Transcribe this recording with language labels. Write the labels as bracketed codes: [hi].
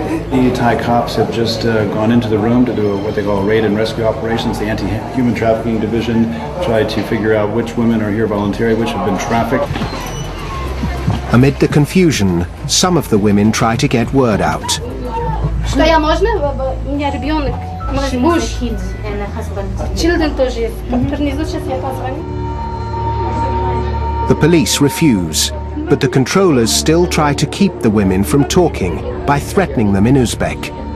[en] The Thai cops have just gone into the room to do what they call raid and rescue operations. The anti-human trafficking division tried to figure out which women are here voluntarily, which have been trafficked. Amid the confusion, some of the women try to get word out. [ru] Что я можно? У меня ребенок, муж, [en] children [ru] тоже есть. Гарнизон сейчас я позвоню. [en] The police refuse, but the controllers still try to keep the women from talking by threatening them in Uzbek.